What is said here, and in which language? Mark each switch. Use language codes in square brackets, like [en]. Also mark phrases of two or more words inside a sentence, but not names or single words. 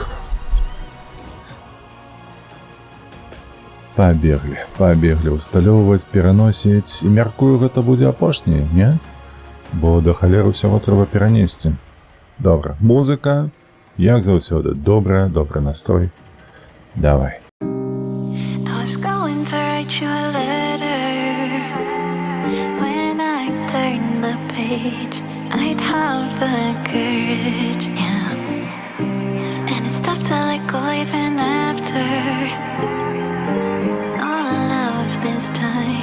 [be] Пабеглі усталёўваць, пераносіць. І мяркую, гэта будзе апошняе, не? Бо да халеры ўсяго трэба перанесці. Добра, музыка, як заўсёды, добры настрой. Давай. [en] I was going to write you a letter. When I turned the page, I'd have the courage, yeah. And it's tough to let go even after all of this time.